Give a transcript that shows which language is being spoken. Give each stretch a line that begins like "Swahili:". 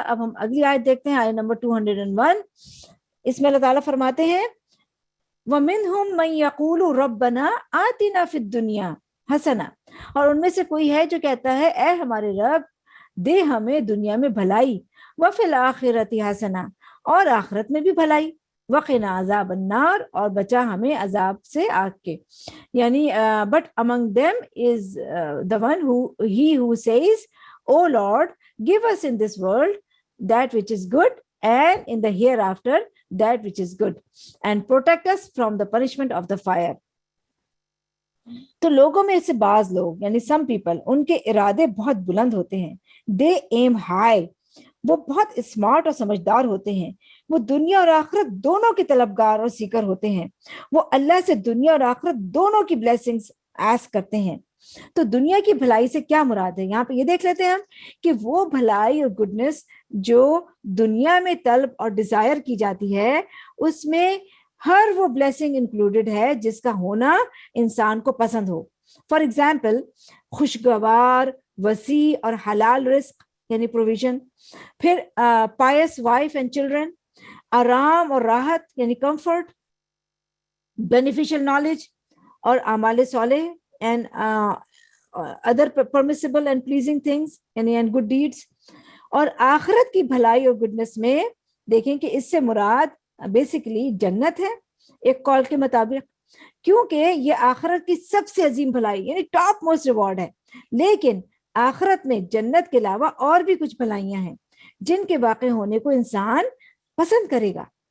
Urdu: اب ہم اگلی آیت دیکھتے ہیں, آیت نمبر 201. اس میں اللہ تعالیٰ فرماتے ہیں
Arabic: وَمِنْهُمْ مَنْ يَقُولُ رَبَّنَا آتِنَا فِي الدُّنْيَا حَسَنَةً.
Urdu: اور ان میں سے کوئی ہے جو کہتا ہے اے ہمارے رب دے ہمیں دنیا میں بھلائی,
Arabic: وَفِي الْآخِرَةِ حَسَنَةً
Urdu: اور آخرت میں بھی بھلائی,
Arabic: وَقِنَا عَذَابَ النَّارِ
Urdu: اور بچا ہمیں عذاب سے آگ کے.
English: یعنی but among them is the one who says O Lord give us in this world that which is good and in the hereafter that which is good and protect us from the punishment of the fire.
Urdu: تو لوگوں میں سے بعض لوگ یعنی
English: some people
Urdu: ان کے ارادے بہت بلند ہوتے ہیں.
English: they aim high.
Urdu: وہ بہت اسمارٹ اور سمجھدار ہوتے ہیں. وہ دنیا اور آخرت دونوں کے طلبگار اور سیکر ہوتے ہیں. وہ اللہ سے دنیا اور آخرت دونوں کی بلیسنگز آسک کرتے ہیں. تو دنیا کی بھلائی سے کیا مراد ہے؟ یہاں پہ یہ دیکھ لیتے ہیں ہم کہ وہ بھلائی اور گڈنس جو دنیا میں طلب اور ڈیزائر کی جاتی ہے اس میں ہر وہ بلیسنگ انکلوڈڈ ہے جس کا ہونا انسان کو پسند ہو.
English: for example
Urdu: خوشگوار وسیع اور حلال رزق یعنی پروویژن, پھر
English: pious wife and children,
Urdu: آرام اور راحت یعنی کمفرٹ,
English: beneficial knowledge
Urdu: اور اعمال صالح
English: and other permissible and pleasing things and good deeds.
Urdu: اور آخرت کی بھلائی اور گڈنس میں دیکھیں کہ اس سے مراد بیسیکلی جنت ہے ایک قول کے مطابق، کیونکہ یہ آخرت کی سب سے عظیم بھلائی یعنی
English: top most reward
Urdu: ہے. لیکن آخرت میں جنت کے علاوہ اور بھی کچھ بھلائیاں ہیں جن کے واقع ہونے کو انسان پسند کرے گا.